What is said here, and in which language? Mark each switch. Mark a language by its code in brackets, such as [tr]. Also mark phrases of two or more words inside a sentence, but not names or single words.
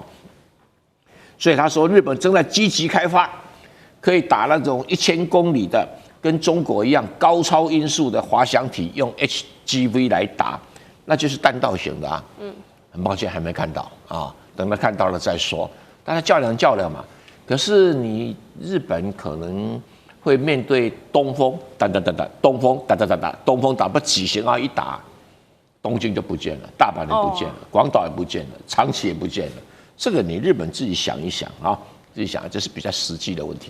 [zh] 所以他說日本正在積極開發可以打那種1000公里的。跟中國一樣高超音速的滑翔體，用 HGV 來打，那就是彈道型的啊。很抱歉還沒看到啊，等他看到了再說。大家較量嘛。可是你日本可能會面對東風，東風打不幾型啊，一打東京就不見了，大阪也不見了，廣島也不見了，長崎也不見了。這個你日本自己想一想啊。自己想，這是比較實際的問題。